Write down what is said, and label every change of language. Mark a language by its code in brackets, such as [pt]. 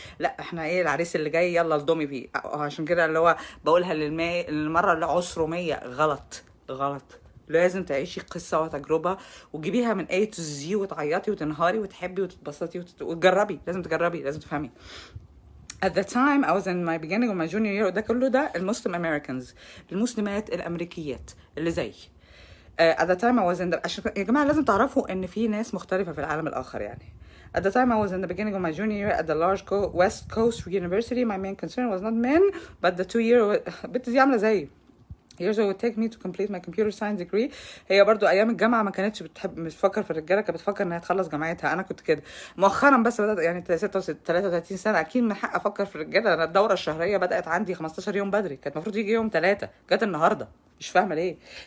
[ar] لا، احنا ايه، العريس اللي جاي يلا الضمي فيه. عشان كده اللي هو بقولها للمره اللي عشره 100، غلط غلط. لازم تعيشي قصة وتجربة وتجيبيها من A to Z وتعيطي وتنهاري وتحبي وتتبسطي وتجربي. لازم تجربي، لازم تفهمي. [en] At the time I was in my beginning of my junior year. [ar] ده كله ده المسلم Americans، المسلمات الأمريكيات اللي زي. [en] At the time I was in the... [ar] عشان يا جماعة لازم تعرفوا إن في ناس مختلفة في العالم الآخر يعني. [en] At the time I was in the beginning of my junior year at the large West Coast University. My main concern was not men but the 2 year. [ar] بنت دي عاملة زي [en] years it would take me to complete my computer science degree. [ar] هي برضو ايام الجامعه ما كانتش بتفكر في الرجاله، كانت بتفكر انها تخلص جامعتها. انا كنت كده مؤخرا، بس بدات يعني 33 سنه اكيد من حق افكر في الرجاله. انا الدوره الشهريه بدات عندي 15 يوم بدري، كانت المفروض يجي يوم 3، جت النهارده، مش فاهمه ليه.